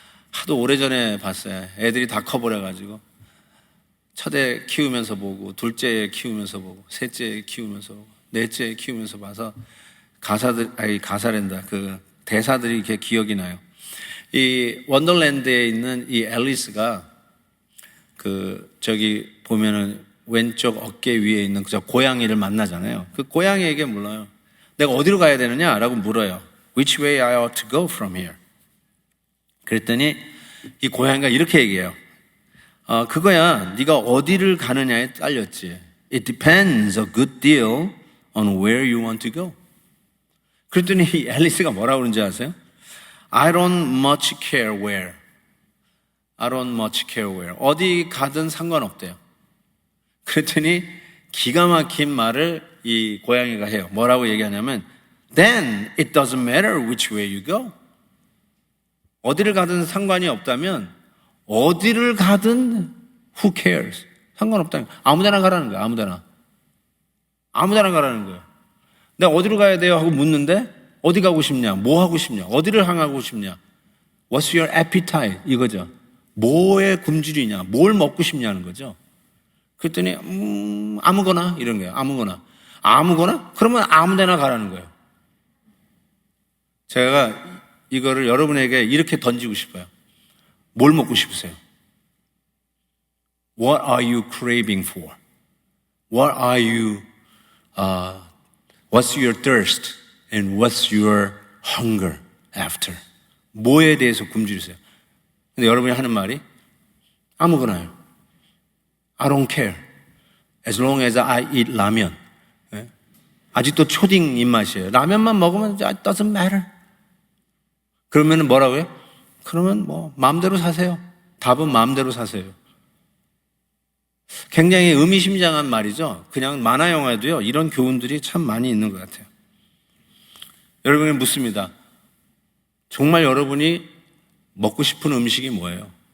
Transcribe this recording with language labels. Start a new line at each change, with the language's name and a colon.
Korean: 하도 오래전에 봤어요. 애들이 다 커버려가지고 첫애 키우면서 보고 둘째 키우면서 보고 셋째 키우면서 보고 넷째 키우면서 봐서 가사랜다 그 대사들이 이렇게 기억이 나요. 이 원더랜드에 있는 이 앨리스가 저기 보면은 왼쪽 어깨 위에 있는 저 고양이를 만나잖아요. 그 고양이에게 물어요. 내가 어디로 가야 되느냐라고 물어요.
English: Which way I ought to go from here?
Korean: 그랬더니 이 고양이가 이렇게 얘기해요. 그거야 네가 어디를 가느냐에 딸렸지.
English: It depends a good deal on where you want to go.
Korean: 그랬더니 이 앨리스가 뭐라고 그러는지 아세요?
English: I don't much care where. I don't much care where.
Korean: 어디 가든 상관없대요. 그랬더니 기가 막힌 말을 이 고양이가 해요. 뭐라고 얘기하냐면 Then it doesn't matter which way you go. 어디를 가든 상관이 없다면 어디를 가든 who cares? 상관없다는 거예요. 아무데나 가라는 거예요. 아무데나. 아무데나 가라는 거예요. 내가 어디로 가야 돼요? 하고 묻는데 어디 가고 싶냐? 뭐 하고 싶냐? 어디를 향하고 싶냐? What's your appetite? 이거죠. 뭐에 굶주리냐? 뭘 먹고 싶냐는 거죠. 그랬더니 아무거나 이런 거예요. 아무거나. 아무거나? 그러면 아무데나 가라는 거예요. 제가 이거를 여러분에게 이렇게 던지고 싶어요. 뭘 먹고 싶으세요?
English: What are you craving for? What are you, what's your thirst and what's your hunger after?
Korean: 뭐에 대해서 굶주리세요? 근데 여러분이 하는 말이 아무거나요.
English: I don't care. As long as I eat 라면.
Korean: 아직도 초딩 입맛이에요. 라면만 먹으면 it doesn't matter. 그러면 뭐라고요? 그러면 뭐 마음대로 사세요. 답은 마음대로 사세요. 굉장히 의미심장한 말이죠. 그냥 만화 영화에도요 이런 교훈들이 참 많이 있는 것 같아요. 여러분이 묻습니다. 정말 여러분이 먹고 싶은 음식이 뭐예요?